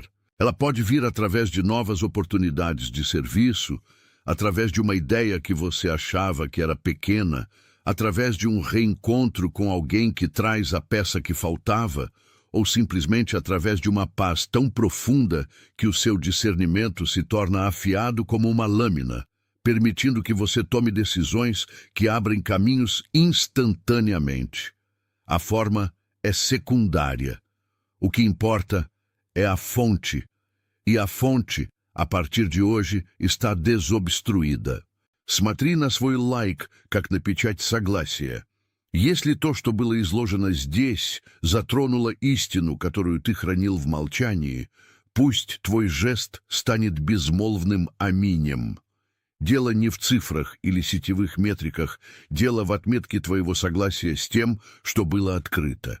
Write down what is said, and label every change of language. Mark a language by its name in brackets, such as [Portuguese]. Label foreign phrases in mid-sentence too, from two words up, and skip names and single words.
[Portuguese] Ela pode vir através de novas oportunidades de serviço, através de uma ideia que você achava que era pequena, através de um reencontro com alguém que traz a peça que faltava, ou simplesmente através de uma paz tão profunda que o seu discernimento se torna afiado como uma lâmina, permitindo que você tome decisões que abrem caminhos instantaneamente. A forma é secundária. O que importa é a fonte, e a fonte, a partir de hoje, está desobstruída. [Russian] Смотри на свой лайк, как на печать согласия. Если то, что было изложено здесь, затронуло истину, которую ты хранил в молчании, пусть твой жест станет безмолвным аминем. Дело не в цифрах или сетевых метриках, дело в отметке твоего согласия с тем, что было открыто.